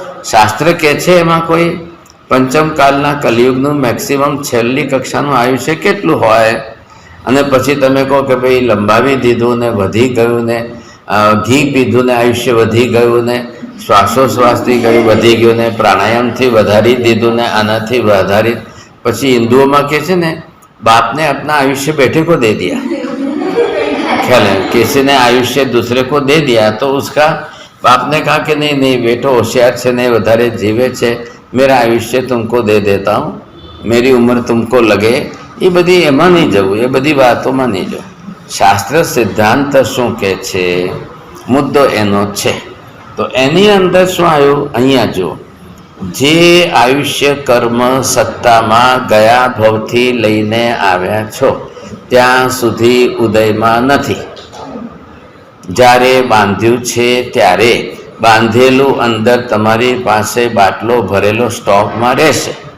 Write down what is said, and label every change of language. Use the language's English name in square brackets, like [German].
[Gujarati] શાસ્ત્ર કહે છે એમાં કોઈ પંચમકાલના કલિયુગનું મેક્સિમમ છેલ્લી કક્ષાનું આયુષ્ય કેટલું હોય અને પછી તમે કહો કે ભાઈ લંબાવી દીધું ને વધી ગયું ને ઘી પીધું ને આયુષ્ય વધી ગયું ને શ્વાસોશ્વાસથી ગયું વધી ગયું ને પ્રાણાયામથી વધારી દીધું ને આનાથી વધારી. પછી હિન્દુઓમાં કહે છે ને બાપ ને [Hindi] अपना आयुष्य बेटे को दे दिया. ख्याल है, किसी ने आयुष्य दूसरे को दे दिया तो उसका बाप ने कहा कि नहीं नहीं बेटो होशियार से नहीं [Gujarati] વધારે જીવે છે, [Hindi] मेरा आयुष्य तुमको दे देता हूँ, मेरी उम्र तुमको लगे, [Gujarati] એ બધી એમાં નહીં જવું, [Hindi] એ બધી વાતોમાં નહીં જવું. [Gujarati] શાસ્ત્ર સિદ્ધાંત શું કહે છે, મુદ્દો એનો છે. તો એની અંદર શું આવ્યું અહીંયા જુઓ, જે આયુષ્ય કર્મ સત્તામાં ગયા ભવથી લઈને આવ્યા છો ત્યાં સુધી ઉદયમાં નથી. જ્યારે બાંધ્યું છે ત્યારે બાંધેલું અંદર તમારી પાસે બાટલો ભરેલો સ્ટોકમાં રહેશે.